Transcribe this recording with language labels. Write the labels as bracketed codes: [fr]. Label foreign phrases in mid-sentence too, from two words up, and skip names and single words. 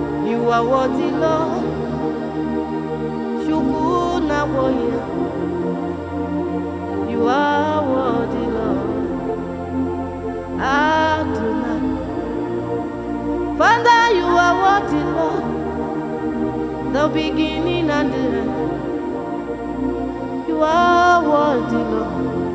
[en] You are worthy, Lord. [ig] Chukwu na-agwọ ya. [en] You are worthy, Lord. Adonai. Father, you are worthy, Lord. The beginning and the end. You are worthy, Lord.